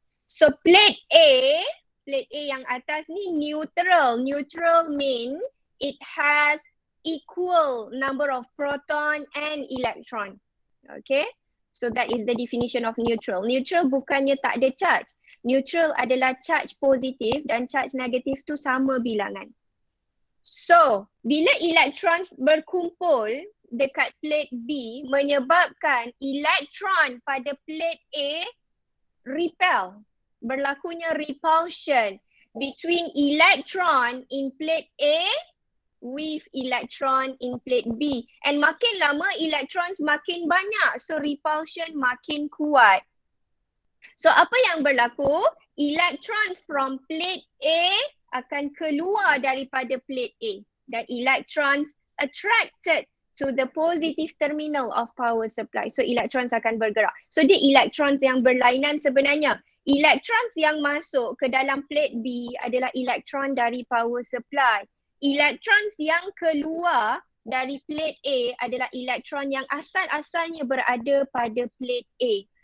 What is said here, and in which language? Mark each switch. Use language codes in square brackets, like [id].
[ms] So plate A yang atas ni neutral. [en] Neutral mean it has equal number of proton and electron. Okay, so that is the definition of neutral. [ms] Neutral bukannya tak ada charge. Neutral adalah charge positif dan charge negatif tu sama bilangan. So, bila electrons berkumpul dekat plate B, menyebabkan elektron pada plate A repel. Berlakunya [en] repulsion between electron in plate A with electron in plate B. [ms] And makin lama electrons makin banyak. So repulsion makin kuat. So apa yang berlaku? [en] Electrons from plate A [ms] akan keluar daripada plate A. Dan [en] electrons attracted to the positive terminal of power supply. [ms] So electrons akan bergerak. So dia electrons yang berlainan sebenarnya. Electrons yang masuk ke dalam plate B adalah elektron dari power supply. Electrons yang keluar dari plate A adalah elektron yang asal-asalnya berada pada plate A.